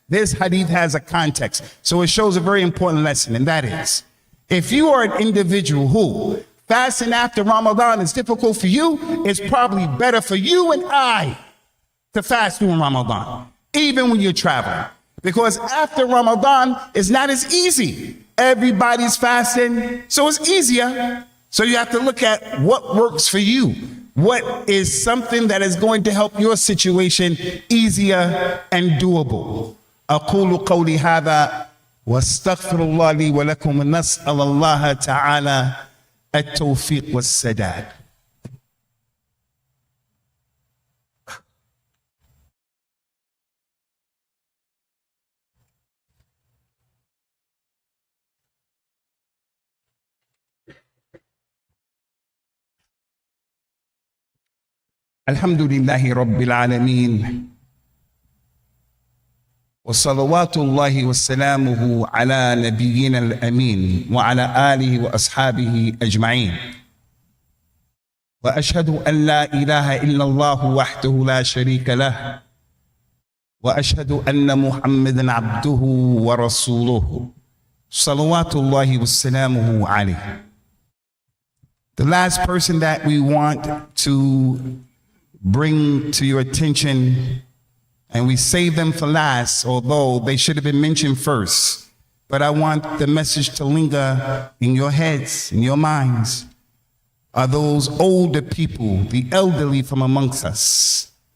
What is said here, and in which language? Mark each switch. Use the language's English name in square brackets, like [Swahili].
[English] This hadith has a context. So it shows a very important lesson, and that is, if you are an individual who fasting after Ramadan is difficult for you, it's probably better for you and I to fast during Ramadan, even when you're traveling. Because after Ramadan, it's not as easy. Everybody's fasting, so it's easier. So you have to look at what works for you. What is something that is going to help your situation easier and doable. [Arabic] أقول قولي هذا واستغفر الله لي ولكم ونسأل الله تعالى التوفيق والسداد. الحمد لله رب العالمين وصلوات الله وسلامه على نبينا الأمين وعلى آله وأصحابه أجمعين وأشهد أن لا إله إلا الله وحده لا شريك له وأشهد أن محمدا عبده ورسوله صلوات الله وسلامه عليه. [English] The last person that we want to bring to your attention, and we save them for last, although they should have been mentioned first, but I want the message to linger in your heads, in your minds, are those older people, the elderly from amongst us.